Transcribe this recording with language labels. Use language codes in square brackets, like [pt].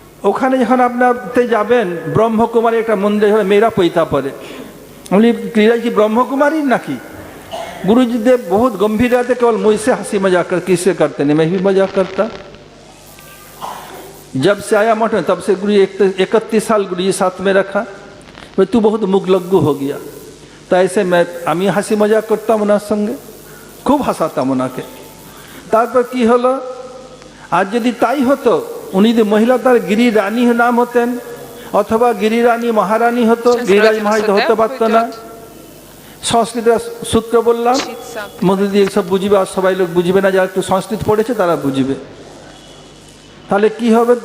[bn] ওখানে যখন আপনাতে যাবেন ব্রহ্মকুমারী একটা মন্দির, মেয়েরা পৈতা পরে। বলি গিরিরাজ কি ব্রহ্মকুমারী নাকি? [hi] गुरुजी देव बहुत गंभीर रहते, केवल मुझसे हंसी मजाक कर, किससे करते नहीं, मैं भी मजाक करता। जब से आया मठ में तब से गुरु 31 साल गुरु जी साथ में रखा। भाई तू बहुत मुगलग्गू हो गया, तो ऐसे मैं [bn] আমি হাসি মজাক করতাম ওনার সঙ্গে, খুব হাসাতাম ওনাকে। তারপর কি হলো, আর যদি তাই হতো উনি যদি মহিলা তার গিরি রানী নাম হতেন অথবা গিরি রানী মহারানী হতো, গিরিরাজ মহারাজ হতে পারতো না। সংস্কৃতের সূত্র বললাম, মধ্যে দিয়ে সব বুঝবে, আর সবাই লোক বুঝবে না, যারা একটু সংস্কৃত পড়েছে তারা বুঝবে। তাহলে কি হবে?